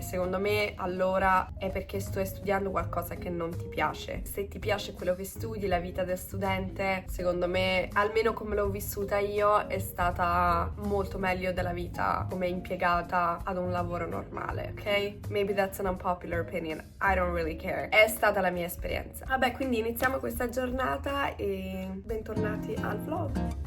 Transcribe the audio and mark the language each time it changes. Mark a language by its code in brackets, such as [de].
[it] Secondo me allora è perché stai studiando qualcosa che non ti piace. Se ti piace quello che studi, la vita del studente, secondo me, almeno come l'ho vissuta io, è stata molto meglio della vita come impiegata ad un lavoro normale, ok? [en] Maybe that's an unpopular opinion, I don't really care. [it] È stata la mia esperienza. Vabbè, quindi iniziamo questa giornata e bentornati al vlog.